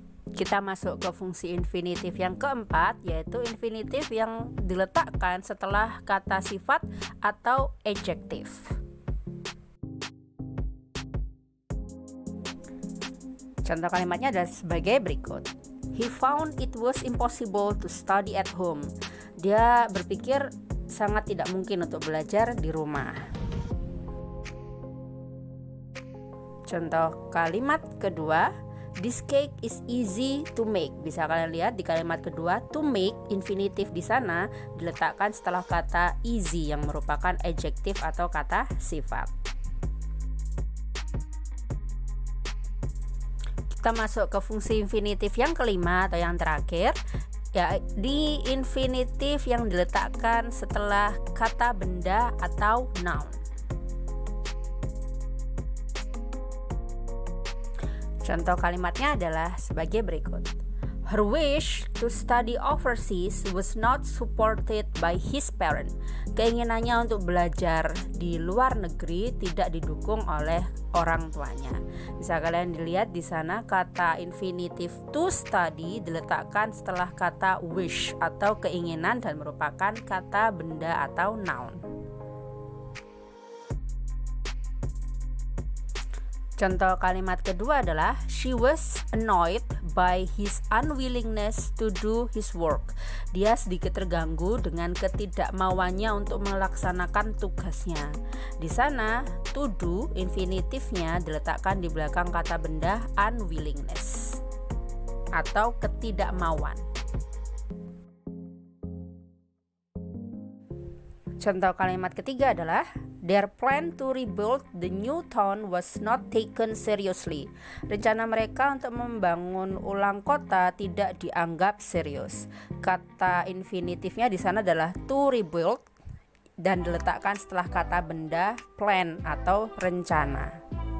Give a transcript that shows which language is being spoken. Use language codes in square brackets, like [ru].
[id] Kita masuk ke fungsi infinitif yang keempat, yaitu infinitif yang diletakkan setelah kata sifat atau adjektif. Contoh kalimatnya adalah sebagai berikut. [en] He found it was impossible to study at home. [id] Dia berpikir sangat tidak mungkin untuk belajar di rumah. Contoh kalimat kedua, [en] this cake is easy to make. [id] Bisa kalian lihat di kalimat kedua, to make infinitif di sana diletakkan setelah kata easy yang merupakan adjektif atau kata sifat. Kita masuk ke fungsi infinitif yang kelima atau yang terakhir, ya di infinitif yang diletakkan setelah kata benda atau noun. Contoh kalimatnya adalah sebagai berikut. [en] Her wish to study overseas was not supported by his parent. [id] Keinginannya untuk belajar di luar negeri tidak didukung oleh orang tuanya. Bisa kalian dilihat di sana kata infinitif to study diletakkan setelah kata wish atau keinginan dan merupakan kata benda atau noun. Contoh kalimat kedua adalah [en] she was annoyed by his unwillingness to do his work. [id] Dia sedikit terganggu dengan ketidakmauannya untuk melaksanakan tugasnya. Di sana to do infinitifnya diletakkan di belakang kata benda unwillingness atau ketidakmauan. Contoh kalimat ketiga adalah [en] their plan to rebuild the new town was not taken seriously. [id] Rencana mereka untuk membangun ulang kota tidak dianggap serius. Kata infinitifnya di sana adalah to rebuild dan diletakkan setelah kata benda plan atau rencana.